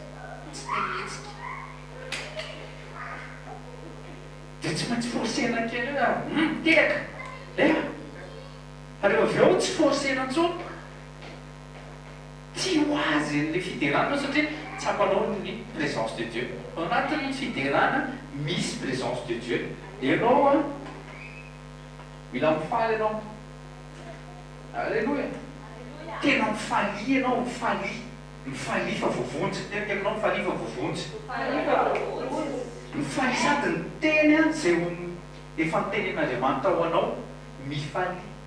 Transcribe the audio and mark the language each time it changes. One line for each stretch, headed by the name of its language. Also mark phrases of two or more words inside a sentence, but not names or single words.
Malagasy: Tsy tehetsika. Dia tsy maintsy forsena kely hoe tehaka. Ary avy eo tsy forsena intsony. Tsy ho azy n'ilay fiderana satria tsapanao ny
French: présence de Dieu.
Malagasy: Ao anatin'ny fiderana misy
French: présence de Dieu.
Malagasy: Ianao a mila mifaly ianao. Alleloia. Tena mifaly ianao, mifaly fa voavonjy. Tena ianao mifaly fa voavonjy. Mifaly sady ny teny a zay efa nitenen'Andriamanitra ho anao mifaly.